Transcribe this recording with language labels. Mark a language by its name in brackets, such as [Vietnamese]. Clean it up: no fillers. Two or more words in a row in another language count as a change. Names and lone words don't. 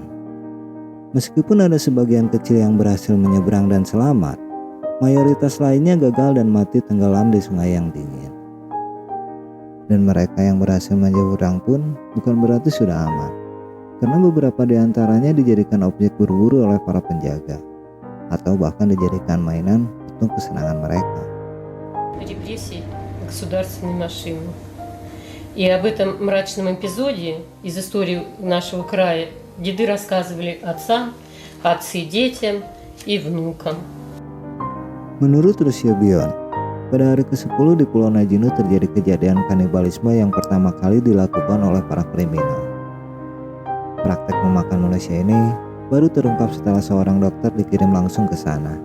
[Indonesian] Meskipun ada sebagian kecil yang berhasil menyeberang dan selamat, mayoritas lainnya gagal dan mati tenggelam di sungai yang dingin. Dan mereka yang berhasil menyeberang pun bukan berarti sudah aman, karena beberapa di antaranya dijadikan objek berburu oleh para penjaga, atau bahkan dijadikan mainan untuk kesenangan mereka. [Russian] Репрессий государственной машины. И об этом мрачном эпизоде из истории нашего края деды рассказывали отцам, отцы детям и внукам. [Indonesian] Menurut Rusyobion, pada hari ke-10 di Pulau Najinu terjadi kejadian kanibalisme yang pertama kali dilakukan oleh para kriminal. Praktek memakan manusia ini baru terungkap setelah seorang dokter dikirim langsung ke sana.